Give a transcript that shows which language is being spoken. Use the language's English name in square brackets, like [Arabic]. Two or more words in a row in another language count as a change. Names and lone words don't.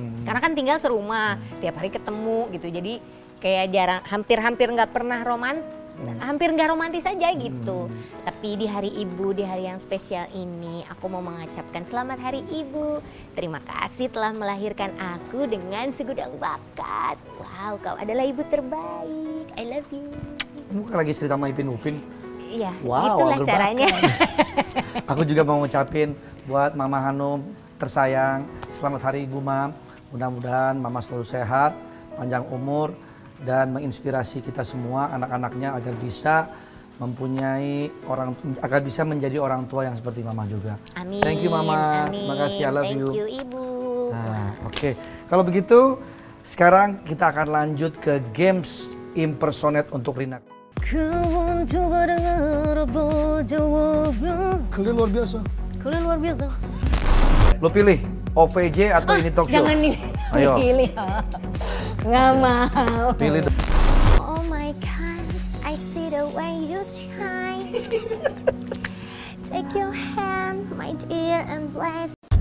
[Indonesian] Karena kan tinggal serumah, tiap hari ketemu gitu. Jadi kayak jarang, hampir-hampir nggak pernah hampir nggak romantis aja gitu. Tapi di hari ibu, di hari yang spesial ini, aku mau mengucapkan selamat hari ibu. Terima kasih telah melahirkan aku dengan segudang bakat. Wow, kau adalah ibu terbaik. [English] I love you. [Indonesian] Kamu kan lagi cerita sama Ipin Upin. Iya, wow, itulah caranya. Aku juga mau ngucapin buat Mama Hanum tersayang, selamat hari Ibu, Mam. Mudah-mudahan Mama selalu sehat, panjang umur, dan menginspirasi kita semua anak-anaknya agar bisa agar bisa menjadi orang tua yang seperti Mama juga. Amin. [English] Thank you Mama. [Indonesian] Amin. Makasih, [English] I love you. Thank you [Indonesian] Ibu. Nah, oke. Kalau begitu, sekarang kita akan lanjut ke [English] games impersonate [Indonesian] untuk Rina. Kalian luar biasa. Kalian luar biasa. Lo pilih OVJ atau ini [English] talk show? [Indonesian] Jangan pilih. Nggak mau. Pilih. [English] Oh my God, I see the way you shine. Take your hand, my dear, and bless